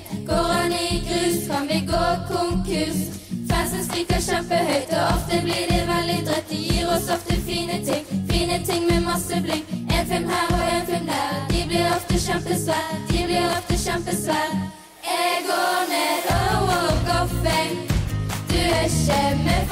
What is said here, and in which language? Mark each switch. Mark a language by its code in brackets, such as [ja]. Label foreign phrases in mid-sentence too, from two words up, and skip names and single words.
[no] Går han i grus, kan vi gå konkurs. Fansen skriker kjempehøyt, og ofte blir det veldig drøtt. De gir oss ofte fine ting med masse bling. En film her og en film der. De blir ofte kjempesvær. Jeg går ned og [en] walk of fame. [no] Du ikke med